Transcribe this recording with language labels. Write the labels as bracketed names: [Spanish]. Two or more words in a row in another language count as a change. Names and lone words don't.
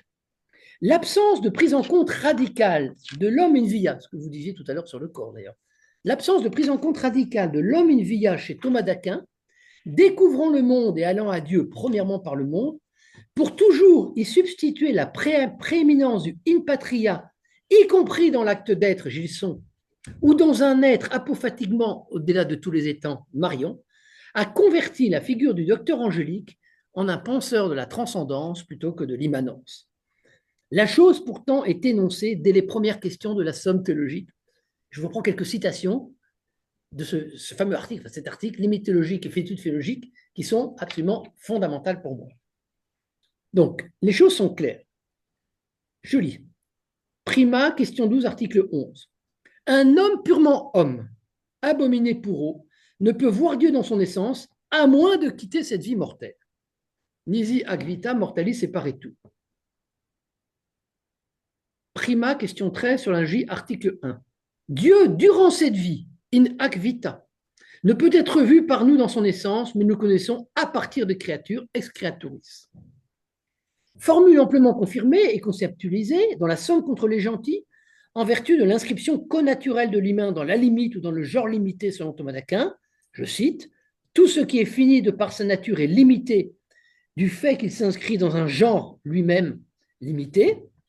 [French] L'absence de prise en compte radicale de l'homme [Latin] in via, [French] ce que vous disiez tout à l'heure sur le corps d'ailleurs, l'absence de prise en compte radicale de l'homme [Latin] in via [French] chez Thomas d'Aquin, découvrant le monde et allant à Dieu premièrement par le monde, pour toujours y substituer la prééminence du [Latin] in patria, [French] y compris dans l'acte d'être, Gilson, ou dans un être apophatiquement au-delà de tous les étangs, Marion, a converti la figure du docteur angélique en un penseur de la transcendance plutôt que de l'immanence. La chose pourtant est énoncée dès les premières questions de la somme théologique. Je vous prends quelques citations de ce fameux article, cet article, limite théologique et finitude philologique, qui sont absolument fondamentales pour moi. Donc, les choses sont claires. Je lis. Prima, question 12, article 11. Un homme purement homme, abominé pour eux, ne peut voir Dieu dans son essence, à moins de quitter cette vie mortelle. [Latin] Nisi ac vita mortalis separetur. [French] Prima, question 13, sur la J, article 1. Dieu, durant cette vie, [Latin] in ac vita, [French] ne peut être vu par nous dans son essence, mais nous connaissons à partir de créatures [Latin] ex creaturis. [French] Formule amplement confirmée et conceptualisée dans la somme contre les gentils, en vertu de l'inscription connaturelle de l'humain dans la limite ou dans le genre limité selon Thomas d'Aquin, je cite, « Tout ce qui est fini de par sa nature est limité du fait qu'il s'inscrit dans un genre lui-même limité »,